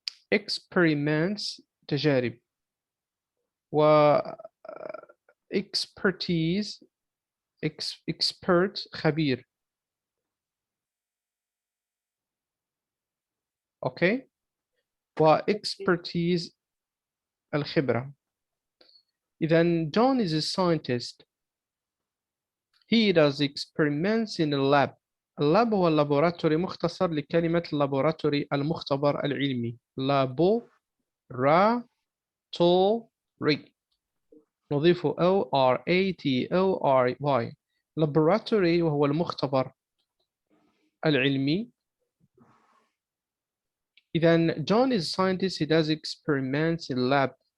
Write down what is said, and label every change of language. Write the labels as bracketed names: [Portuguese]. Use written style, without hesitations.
[English] experiments تجارب، و expertise expert خبير. [Arabic] أوكي، و expertise الخبرة. [English] إذا John is a scientist. He does experiments in a lab. [Arabic] اللاب هو اللابوراتوري، مختصر لكلمة اللابوراتوري المختبر العلمي. laboratory نضيف O-R-A-T-O-R-Y. laboratory وهو المختبر العلمي. [English] إذا John is a scientist. He does experiments in lab.